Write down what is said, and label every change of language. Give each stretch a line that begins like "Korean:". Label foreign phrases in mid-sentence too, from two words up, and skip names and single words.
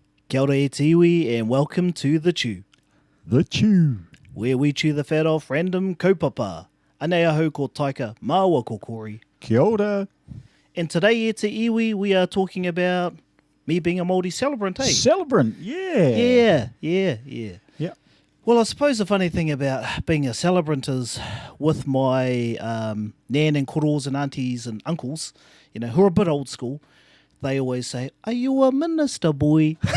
Māori: Kia ora e te iwi
English: and welcome to The Chew, The Chew. where we chew the fat off random kaupapa.
Māori: Anei ahau ko Taika, māua ko Kori. Kia ora.
English: And today
Māori: e te iwi,
English: we are talking about me being a Māori celebrant, eh? Celebrant, yeah. Yeah. Yeah. Well, I suppose the funny thing about being a celebrant is with my nan and koros and aunties and uncles, who are a bit old school, they always say, "Are you a minister, boy?"